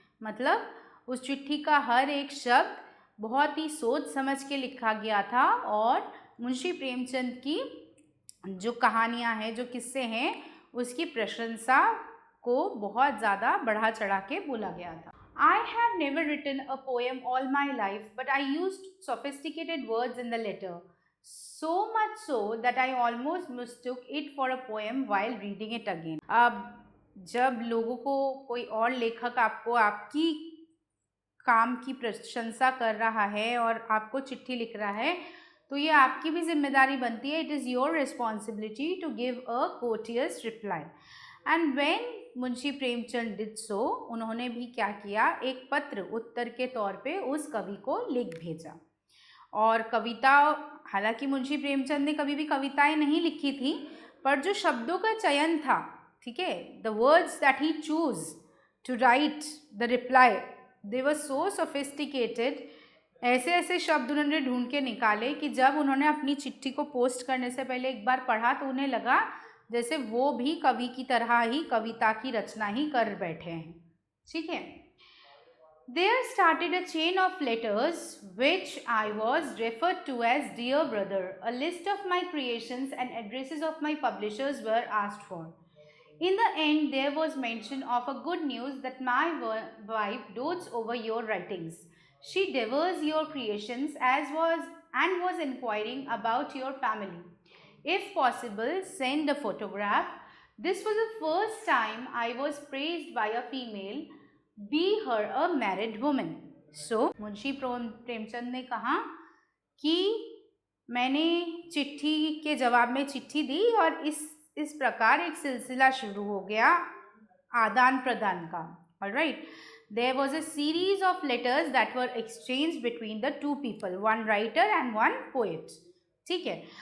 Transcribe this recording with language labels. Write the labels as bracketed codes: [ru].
[hi] मतलब उस चिट्ठी का हर एक शब्द बहुत ही सोच समझ के लिखा गया था, और मुंशी प्रेमचंद की जो कहानियाँ हैं, जो किस्से हैं, उसकी प्रशंसा को बहुत ज़्यादा बढ़ा चढ़ा के बोला गया था. [en] I have never written a poem all my life, but I used sophisticated words in the letter. So much so that I almost mistook it for a poem while reading it again. [hi] अब जब लोगों को कोई और लेखक आपको आपकी काम की प्रशंसा कर रहा है और आपको चिट्ठी लिख रहा है, तो ये आपकी भी जिम्मेदारी बनती है. [en] It is your responsibility to give a courteous reply. And when Munshi Premchand did so, [hi] उन्होंने भी क्या किया, एक पत्र उत्तर के तौर पे उस कवि को लिख भेजा। और कविता, हालांकि मुंशी प्रेमचंद ने कभी भी कविताएं नहीं लिखी थी, पर जो शब्दों का चयन था, ठीक है, [en] The words that he choose to write the reply, they were so sophisticated. [hi] ऐसे ऐसे शब्द उन्होंने ढूंढ के निकाले कि जब उन्होंने अपनी चिट्ठी को पोस्ट करने से पहले एक बार पढ़ा तो उन्हें लगा जैसे वो भी कवि की तरह ही कविता की रचना ही कर बैठे हैं। ठीक है। [en] There started a chain of letters which I was referred to as dear brother. A list of my creations and addresses of my publishers were asked for. In the end, there was mention of a good news that my wife dotes over your writings. She devours your creations and was inquiring about your family. If possible, send a photograph. This was the first time I was praised by a female, be her a married woman. [hi] So Munshi Premchand ने कहा कि मैंने चिट्ठी के जवाब में चिट्ठी दी और इस प्रकार एक सिलसिला शुरू हो गया आदान प्रदान का। [en] Alright, there was a series of letters that were exchanged between the two people, one writer and one poet. [hi] ठीक है।